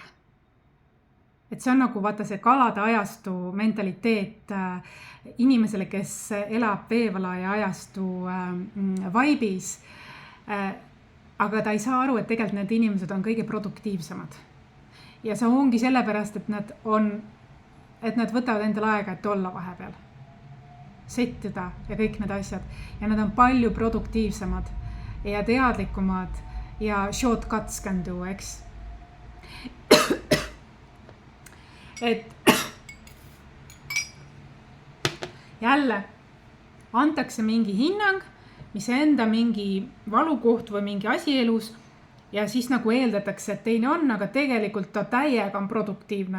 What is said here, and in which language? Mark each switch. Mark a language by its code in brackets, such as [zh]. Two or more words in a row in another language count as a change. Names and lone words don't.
[et] Et see on nagu vaata see kalade ajastu mentaliteet inimesele, kes elab veevalaja ajastu vaibis, aga ta ei saa aru, et tegelikult need inimesed on kõige produktiivsemad. Ja see ongi sellepärast, et nad võtavad endale aega, et olla vahepeal. Settida ja kõik need asjad. Ja nad on palju produktiivsemad ja teadlikumad ja [en] shortcuts can do, [et] eks. Et jälle antakse mingi hinnang, mis enda mingi valukoht või mingi asi elus ja siis nagu eeldatakse, et teine on, aga tegelikult ta täiega on produktiivne.